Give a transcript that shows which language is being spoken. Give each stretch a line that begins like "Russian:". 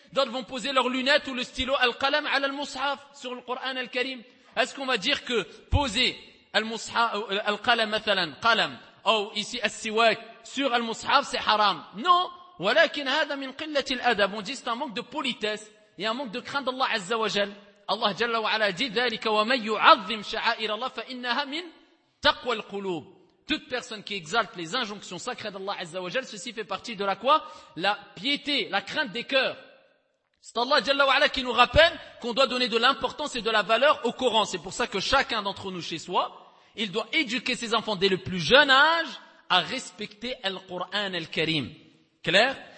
French: D'autres vont poser leurs lunettes ou le stylo al-qalam al-mus'haf sur le Coran al-Karim. Est-ce qu'on va dire que poser al-mus'haf, al-qalam, mathalan, qalam, ou ici al-siwak sur al-mus'haf, c'est haram? Non!
Arabic: Walakin hada min qillati al-adab.
French: On dit c'est un manque de politesse et un manque de crainte d'Allah Azza wa Jal.
Arabic: Allah Jalla wa Ala dit ذَلِكَ وَمَنْ يُعَظِّمْ شَعَائِرَ اللَّهِ فَإِنَّهَا مِنْ تَقْوَ الْقُلُوبِ.
French: Toute personne qui exalte les injonctions sacrées d'Allah Azza wa Jal, ceci fait partie de la quoi? La piété, la crainte des cœurs. C'est Allah Jalla wa Ala qui nous rappelle qu'on doit donner de l'importance et de la valeur au Coran. C'est pour ça que chacun d'entre nous chez soi, il doit éduquer ses enfants dès le plus jeune âge à respecter le Coran al-Karim. Clair?